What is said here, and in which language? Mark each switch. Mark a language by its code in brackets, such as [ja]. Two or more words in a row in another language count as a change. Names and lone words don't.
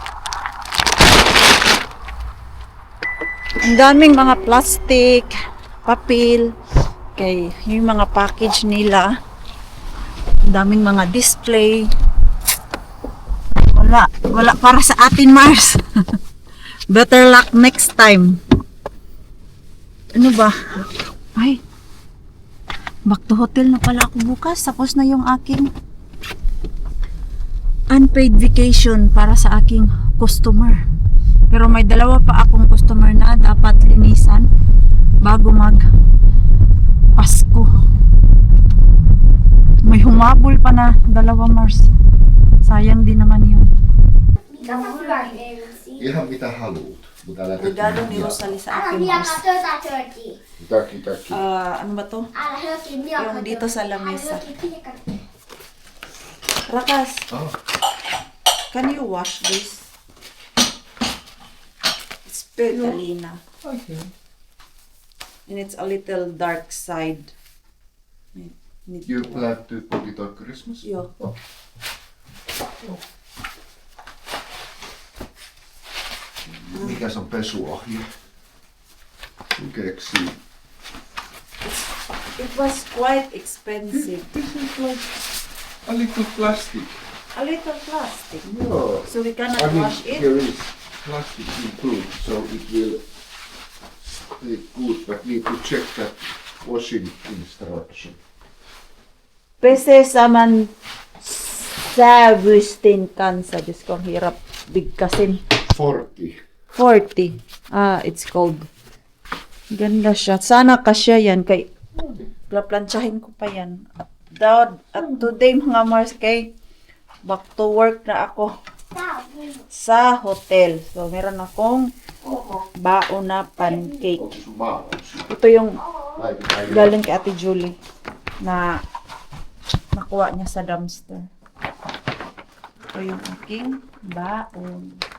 [tl] Ang daming mga plastic, papel, okay, yung mga package nila. Ang daming mga display. Wala para sa atin, Mars. [en] Better luck next time. [tl] Ano ba? Ay, [en] back to hotel [tl] na pala ako bukas. Tapos na yung aking [en] unpaid vacation [tl] para sa aking customer. Pero may dalawa pa akong customer na dapat linisan bago mag Pasko. May humabol pa na dalawa, Mars. Sayang din naman yun. [fi] Ihan mitä haluat. Mutta älä [tl] Regalo ni Rosalie sa [fi] Älä [tl] akin, [fi] vielä [tl] Mars. [fi] työtä törti. Taki. [tl] Ano ba to? [fi] Älä höki vielä. [tl] Yung dito sa lamesa. [fi] Älä höki pilkka. Rakas, Ah, [en] can you wash this? It's Petalina. okay. And it's a little dark side. Need You to wash. plan to put it on Christmas? [fi] Joo. Oh. Mikäs on pesuohje? Kun keksii. [en] It was quite expensive. This is like a little plastic. A little plastic. Joo. So we cannot I mean, wash it. here is. plastic improved, so it will stay good, but need to check that washing instruction. [tl] Pese sa man sa Agustin Kansa. Diyos ko, ang hirap bigkasin. [en] 40. 40. It's cold. [tl] Ganda siya. Sana kasya yan. Kay, plansyahin ko pa yan. At today, mga Mars, kay, [en] back to work [tl] na ako sa hotel. So, meron akong baon na pancake. Ito yung galing kay Ate Julie na nakuha niya sa dumpster. Ito yung aking baon.